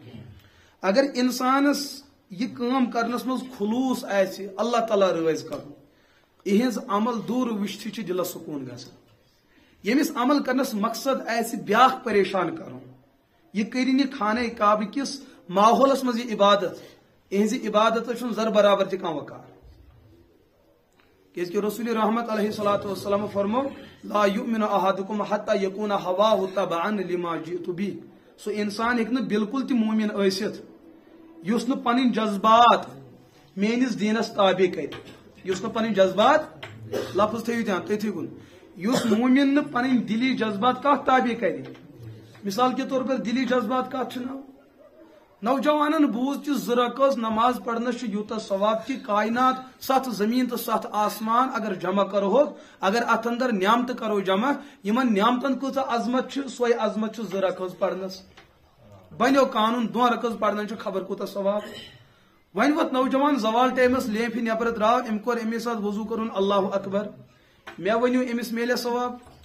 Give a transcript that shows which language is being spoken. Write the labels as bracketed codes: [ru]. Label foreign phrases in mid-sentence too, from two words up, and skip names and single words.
[ks] اگر انسانس یہِ کٲم کرنس منٛز خلوٗص آسہِ اللہ تعالیٰ رٲضۍ کرُن یِہنٛز عمل دوٗر وٕچھتھٕے چھُ دِلس سکوٗن گژھان ییٚمِس عمل کرنس مقصد آسہِ بیاکھ پریشان کرُن یہِ کٔرِنۍ یہِ خانہ کعبہ کِس ماحولس منٛز یہِ عبادت یِہنٛزِ عبادتس چھُنہٕ ذرٕ برابر تہِ کانٛہہ وقار کیٛازِ کہِ رسول رحمت [ar] علیہ الصلوۃ والسلام [ks] فرمو [ar] لا یؤمن احدکم حتی یکون ہواہ تبعا لما جئت بہ [ks] سُہ انسان ہیٚکہِ نہٕ بالکل تہِ مومن ٲسِتھ یُس نہٕ پنٕنۍ جذبات میٲنِس دیٖنس تابع کرِ یُس نہٕ پنٕنۍ جذبات لفظ تھٲیِو دھیان تٔتھی کُن یُس مومن نہٕ پنٕنۍ دِلی جذبات کتھ تابع کرِ [ur] مثال کے طور پر [ks] دِلی جذبات کتھ چھُ نوجوانن بوٗز کہِ 2 رکعت نماز پرنس چھُ یوٗتاہ ثواب کہِ کائنات 7 زمین تہٕ 7 آسمان اگر جمع کرہوکھ اگر اتھ اندر نعمتہٕ کرو جمع یِمن نعمتن کۭژاہ عظمت چھِ سۄے عظمت چھِ 2 رکعت پرنس بنیو قانون 2 رکعت پرنس چھُ خبر کوٗتاہ ثواب وۄنۍ ووت نوجوان زوال ٹایمس لیفہِ نیبر درٛاو أمۍ کوٚر امی ساتہٕ وضوٗ کوٚرُن [ar] اللہ اکبر [ks] مےٚ ؤنِو أمِس میلیا ثواب